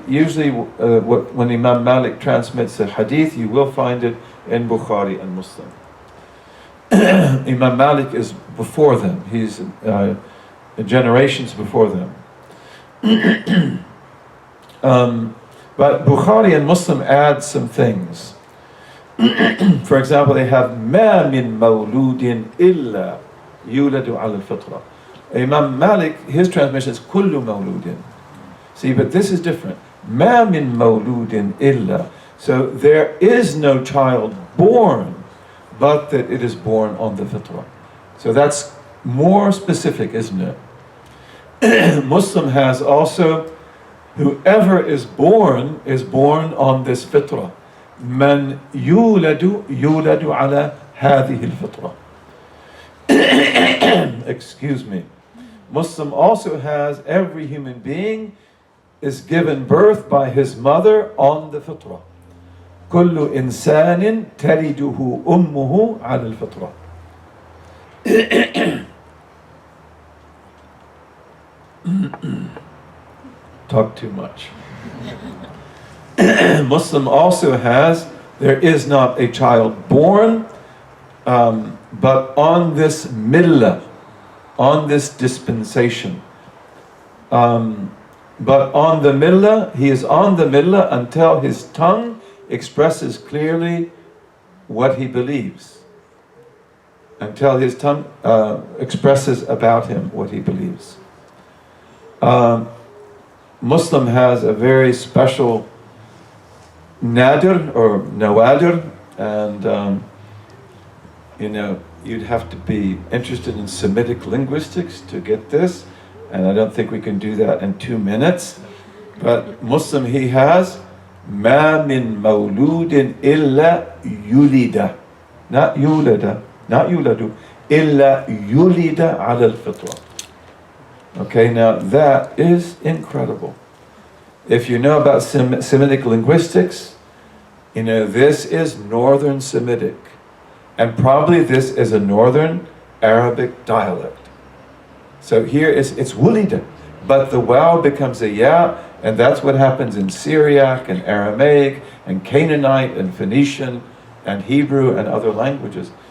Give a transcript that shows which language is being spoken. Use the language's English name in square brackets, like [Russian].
[English] Usually when Imam Malik transmits a hadith, you will find it in Bukhari and Muslim. Imam Malik is before them. He's generations before them. But Bukhari and Muslim add some things. For example, they have [Arabic] مَا مِن مَوْلُودٍ إِلَّا يُولَدُ عَلَى الْفِطْرَةِ. [English] Imam Malik, his translation is [Arabic] كُلُّ مَوْلُودٍ. [English] See, but this is different. [Arabic] مَا مِن مَوْلُودٍ إِلَّا. [English] So there is no child born, but that it is born on the fitrah. So that's more specific, isn't it? Muslim has also, whoever is born on this fitrah. [Arabic] من يولد على هذه الفطرة. [English] Excuse me. Muslim also has every human being is given birth by his mother on the fitrah. [Arabic] كل إنسان تلده أمه على الفطرة. [English] Talk too much. Muslim also has, there is not a child born, but on this millah, on this dispensation. But on the millah, he is on the millah until his tongue expresses clearly what he believes. Until his tongue expresses about him what he believes. Muslim has a very special nadir or nawadir, and you'd have to be interested in Semitic linguistics to get this, and I don't think we can do that in 2 minutes. But Muslim, he has [Arabic] ما من مولود إلا يولد, not يولد, not يولد, إلا يولد على الفطرة. [English] Okay, now that is incredible. If you know about Semitic linguistics, this is Northern Semitic. And probably this is a Northern Arabic dialect. So here it's wulida, but the waw becomes a ya, and that's what happens in Syriac and Aramaic and Canaanite and Phoenician and Hebrew and other languages.